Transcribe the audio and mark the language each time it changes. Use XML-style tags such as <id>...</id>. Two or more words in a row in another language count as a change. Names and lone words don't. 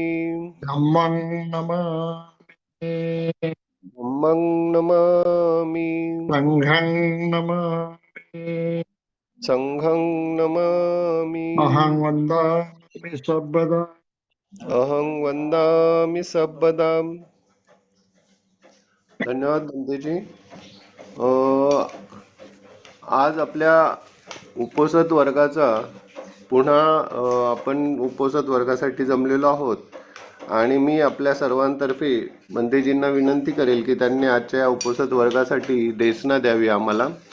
<pi>धम्मं नमामि धम्मं नमामि संघं नमामि संघं नमामि अहं वन्दामि सर्वदा अहं वंदामि सबदाम.</pi> <mr>धन्यवाद बंतेजी. आज आपल्या उपोषद वर्गाचा पुन्हा आपण उपोषद वर्गासाठी जमलेलो आहोत आणि मी आपल्या सर्वांतर्फे बंतेजींना विनंती करेल की त्यांनी आजच्या या उपोषद वर्गासाठी देशना द्यावी आम्हाला.</mr>